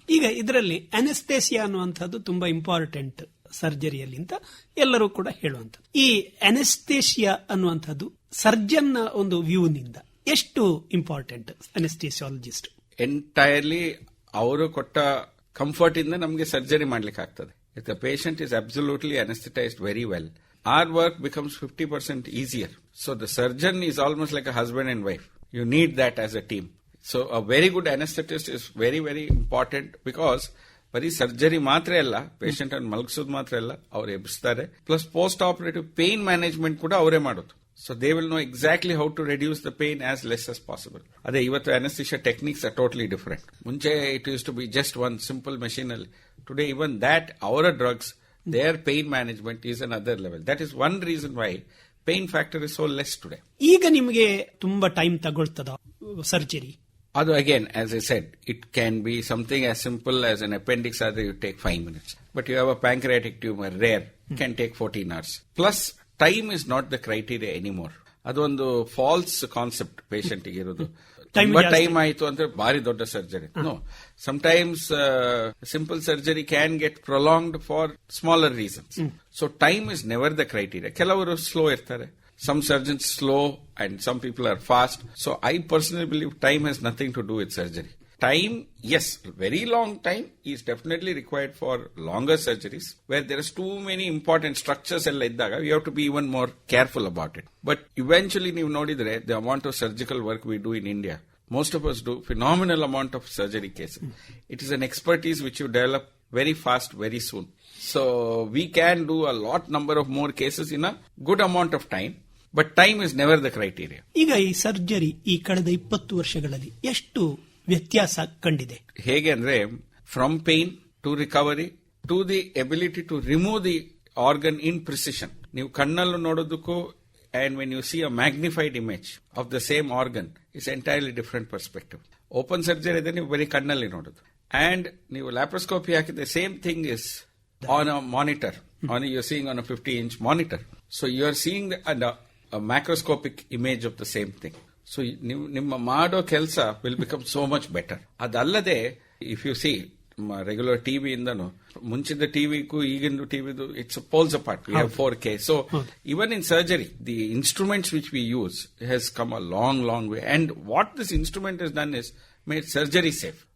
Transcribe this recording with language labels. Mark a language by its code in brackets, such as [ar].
[kn] ಈಗ ಇದರಲ್ಲಿ ಅನೆಸ್ಥೇಸಿಯಾ ಅನ್ನುವಂಥದ್ದು ತುಂಬಾ ಇಂಪಾರ್ಟೆಂಟ್ ಸರ್ಜರಿಯಲ್ಲಿ ಅಂತ ಎಲ್ಲರೂ ಕೂಡ ಹೇಳುವಂಥದ್ದು. ಈ ಅನೆಸ್ಥೇಸಿಯಾ ಅನ್ನುವಂಥದ್ದು ಸರ್ಜನ್ ಒಂದು ವ್ಯೂನಿಂದ ಎಷ್ಟು ಇಂಪಾರ್ಟೆಂಟ್? [en] anaesthesiologist [kn] ಎಂಟೈರ್ಲಿ ಅವರು ಕೊಟ್ಟ ಕಂಫರ್ಟ್ ಇಂದ ನಮಗೆ ಸರ್ಜರಿ ಮಾಡ್ಲಿಕ್ಕೆ ಆಗ್ತದೆ. [en] If the patient is absolutely anesthetized very well, our work becomes 50% easier. So the surgeon is almost like a husband and wife. You need that as a team. So a very good anaesthetist is very very important because [kn] ಬರೀ surgery ಮಾತ್ರ ಅಲ್ಲ, patient ಅನ್ನು ಮಲಗಿಸೋದು ಮಾತ್ರ ಅಲ್ಲ, ಅವ್ರು ಎಬ್ಬಿಸ್ತಾರೆ. [en] plus post operative pain management [kn] ಕೂಡ ಅವರೇ ಮಾಡೋದು. [en] So they will know exactly how to reduce the pain as less as possible. [kn] ಅದೇ ಇವತ್ತು [en] Anaesthesia techniques are totally different. ಮುಂಚೆ it use to be just one simple machine ಅಲ್ಲಿ. Today even that [kn] ಅವರ [en] Drugs, their pain management is another level. That is one reason why pain factor is so less today. [kn] ಈಗ ನಿಮಗೆ ತುಂಬಾ time ತಗೊಳ್ತದ surgery? Adu [en] again, as I said, it can be something as simple as an appendix surgery, you take 5 minutes. But you have a pancreatic tumor, rare, can take 14 hours. Plus, time is not the criteria anymore. [kn] Adu ಒಂದು [en] false concept [kn] patient ಗೆ ಇರೋದು. ತುಂಬಾ time ಆಯ್ತು ಅಂದ್ರೆ ಬಾರಿ ದೊಡ್ಡ surgery. [en] No, sometimes simple surgery can get prolonged for smaller reasons. So time is never the criteria. [kn] ಕೆಲವರು slow ಇರ್ತಾರೆ. [en] Some surgeons slow and some people are fast. So I personally believe time has nothing to do with surgery. Time, yes, very long time is definitely required for longer surgeries where there is too many important structures [kn] ella iddaga [en] we have to be even more careful about it. But eventually [kn] ನೀವು ನೋಡಿದ್ರೆ [en] the amount of surgical work we do in India, most of us do phenomenal amount of surgery cases. It is an expertise which you develop very fast, very soon. So we can do a lot number of more cases in a good amount of time. But time is never the criteria. [kn] ಈಗ ಈ surgery ಈ ಕಳೆದ 20 ವರ್ಷಗಳಲ್ಲಿ ಎಷ್ಟು ವ್ಯತ್ಯಾಸ ಕಂಡಿದೆ? [en] ಹೇಗೆ ಅಂದ್ರೆ from pain to recovery to the ability to remove the organ in precision. [kn] ನೀವು ಕಣ್ಣಲ್ಲೂ ನೋಡೋದಕ್ಕೂ [en] And when you see a magnified image of the same organ is entirely different perspective. [kn] Open surgery ಇದೆ, ನೀವು ಬರೀ ಕಣ್ಣಲ್ಲಿ ನೋಡೋದು. [en] and [kn] ನೀವು laparoscopy ಹಾಕಿದ್ರೆ [en] Same thing is on a monitor, on you seeing on a 50-inch monitor. So you are seeing a macroscopic image of the same thing. So [kn] ನಿಮ್ಮ ಮಾಡೋ ಕೆಲಸ [en] will become so much better. ಅದಲ್ಲದೆ if you see [kn] regular TV ಇಂದನು ಮುಂಚಿನ ಟಿವಿಗೂ ಈಗಿನ ಟಿವಿದು [en] It's poles apart. We have 4K. So even in surgery the instruments which we use has come a long way. And what this instrument is done is made surgery safe.